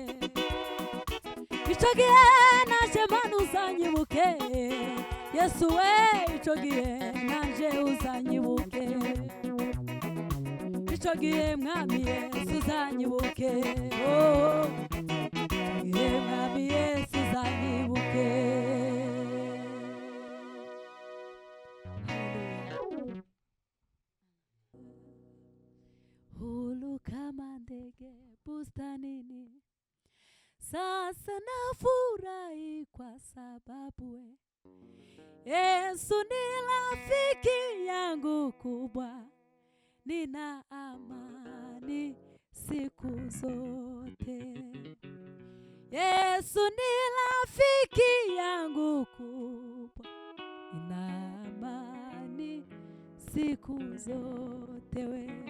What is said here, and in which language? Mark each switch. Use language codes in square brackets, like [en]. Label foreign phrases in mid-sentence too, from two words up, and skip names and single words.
[rw] ico gihe naje mana uzanyibuke Yesu we ico gihe naje uzanyibuke ico gihe mwami Yesu uzanyibuke oh gihe mwami Yesu uzanyibuke [sw] hulu kama ndege bustanini sasa nafurahi kwa sababu we Yesu ni rafiki yangu kubwa nina amani siku zote Yesu ni rafiki yangu kubwa nina amani siku zote we